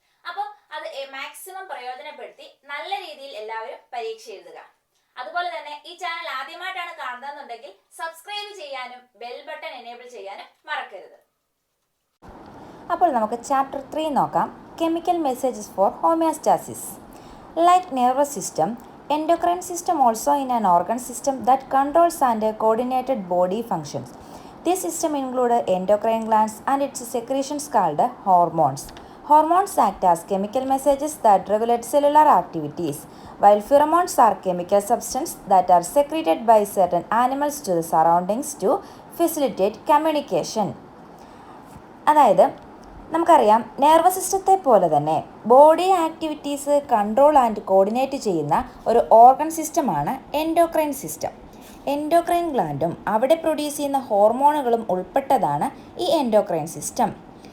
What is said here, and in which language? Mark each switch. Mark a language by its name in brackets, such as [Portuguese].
[Malayalam] അപ്പം അത് മാക്സിമം പ്രയോജനപ്പെടുത്തി നല്ല രീതിയിൽ എല്ലാവരും പരീക്ഷ എഴുതുക. അതുപോലെ തന്നെ ഈ ചാനൽ ആദ്യമായിട്ടാണ് കാണുന്നതെന്നുണ്ടെങ്കിൽ സബ്സ്ക്രൈബ് ചെയ്യാനും ബെൽ ബട്ടൺ എനേബിൾ ചെയ്യാനും മറക്കരുത്. അപ്പോൾ നമുക്ക് ചാപ്റ്റർ 3 നോക്കാം. Chemical messages for homeostasis. Like nervous system, [English] endocrine system also in an organ system that controls and coordinated body functions. This system includes endocrine glands and its secretions called hormones. Hormones act as chemical messages that regulate cellular activities, while pheromones are chemical substances that are secreted by certain animals to the surroundings to facilitate communication. [Malayalam] അതായത് നമുക്കറിയാം, nervous സിസ്റ്റത്തെ പോലെ തന്നെ body activities control and coordinate ചെയ്യുന്ന ഒരു organ സിസ്റ്റമാണ് endocrine system. Endocrine ഗ്ലാൻഡും അവിടെ produce ചെയ്യുന്ന ഹോർമോണുകളും ഉൾപ്പെട്ടതാണ് ഈ എൻഡോക്രൈൻ സിസ്റ്റം.